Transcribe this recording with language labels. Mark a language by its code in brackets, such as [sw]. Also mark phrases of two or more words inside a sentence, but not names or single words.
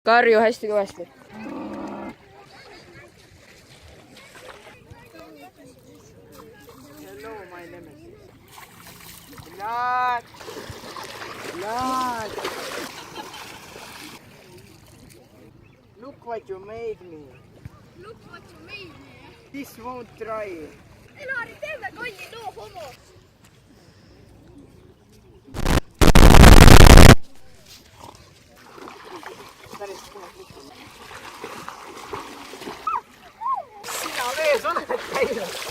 [et] Karju hästi kõvasti. [en] Hello, my nemesis. Blood! Blood! Look what you made me. Look what you made me. This won't try. [et] Elari, teeme kolli, [en] no homo. [et] Sina vees oled käinud.